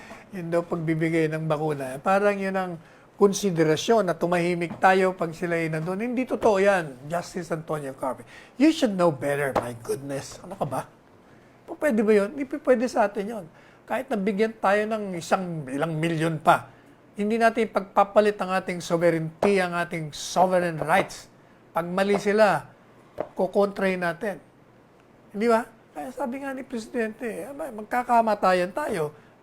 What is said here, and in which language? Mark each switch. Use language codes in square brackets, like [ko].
[tl] Yun daw pagbibigay ng bakuna. Parang yun ang konsiderasyon na tumahimik tayo pag sila ay nandun. Hindi totoo yan, Justice Antonio Carpio. [en] You should know better, my goodness. [tl] Ano ka ba? Pwede ba yun? Hindi pwede sa atin yun. Kahit nabigyan tayo ng ilang milyon pa, hindi natin pagpapalit ang ating sovereignty, ang ating sovereign rights. Pag mali sila, kukontrahin natin. Hindi ba? Kaya sabi nga ni Presidente, magkakamatayan tayo.